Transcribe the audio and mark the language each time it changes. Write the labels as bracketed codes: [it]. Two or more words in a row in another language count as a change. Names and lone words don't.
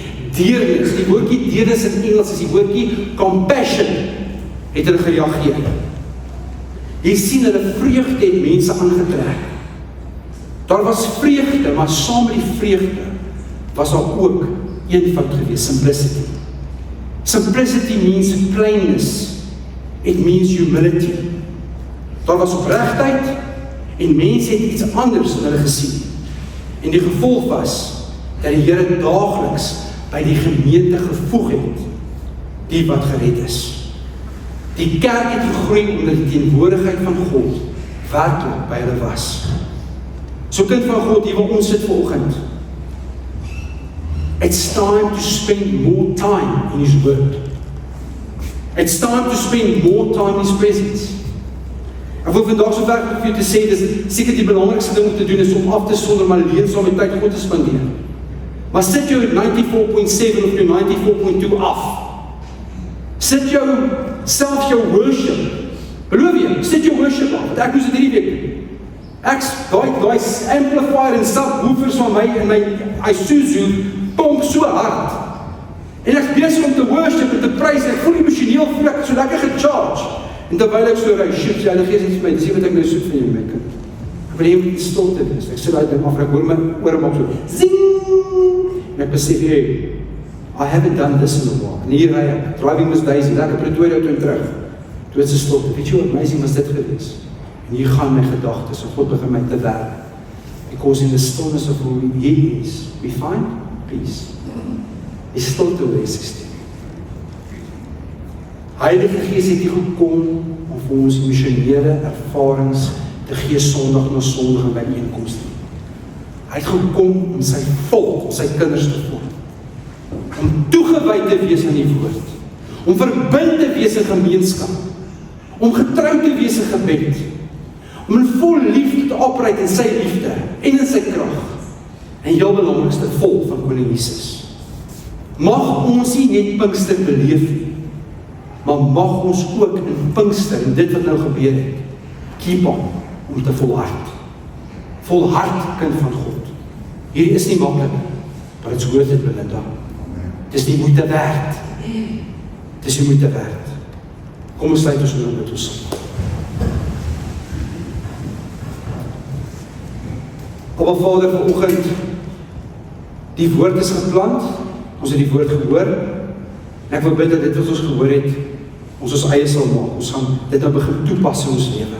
[af] Deernis, die woordjie deernis in Engels is die woordjie compassion, het hulle gereageer. Jy sien, hulle vreugde het mense aangetrek. Daar was vreugde, maar saam met die vreugde was daar ook eenvoud gewees, [en] simplicity. Simplicity means plainness. It means humility. [af] Daar was opregtheid En mense het iets anders in hulle gesien. En die gevolg was, dat die Here daagliks by die gemeente gevoeg het, die wat gered is. Die kerk het gegroei omdat die teenwoordigheid van God werklik by hulle was. So kind van God, hier waar ons sit vanoggend, [en] it's time to spend more time in His Word. It's time to spend more time in His presence. [af] Ek wil vandag so ver vir jou te sê, dis seker die belangrikste ding om te doen is om af te sonder maar alleen saam met tyd God te spandeer. Maar sit jou 94.7 of jou 94.2 af. Sit jou self jou worship. Beloof jy, sit jou worship af. Want ek moes dit hierdie week doen. Ek daai amplifier en subwoofers van my in my Isuzu pomp so hard. En ek besig om te worship en te prys. Ek voel emosioneel voel ek so lekker gecharge. En terwyl ek so ry, shit, die Heilige Gees het vir my, dis wat ek nou soek van jou, my kind. Ek wil jy moet stilte wees. Ek sit daai ding af en ek hoor my ore maak so zing. En ek besef, [en] hey, I haven't done this in a while. [af] En hier ry ek, [en] driving Miss Daisy, [af] lekker Pretoria toe en terug. Toe is 'n stilte. Weet jy hoe amazing was dit gewees? En hier gaan my gedagtes en God begin my te werk. [en] Because in the stillness of who He is, we find peace. [af] Die stilte wees is dit. Heilige Gees het hier gekom om vir ons missionêre ervarings te gee Sondag na Sondag in byeenkomste. Hy het gekom om sy volk, om sy kinders te vorm. Om toegewy te wees aan die woord. Om verbind te wees in gemeenskap. Om getrou te wees in gebed. Om in vol liefde te opreit in sy liefde en in sy krag. En heel belangrikste, vol van Koning Jesus. Mag ons nie net Pinkster beleef nie, maar mag ons ook in Pinkster, en dit wat nou gebeur het, [en] keep on, [af] om te volhard. Volhard, kind van God. Hierdie is nie maklik, [en] but it's worth it, Belinda. [nl] Het is die moeite werd. Het is die moeite werd. [af] Kom ons sluit ons nou met ons saam. Abba Vader, vanoggend, die woord is geplant, ons het die woord gehoor, en ek wil bid dat dit wat ons gehoor het, ons eie sal maak, ons gaan dit nou begin toepas in ons lewe.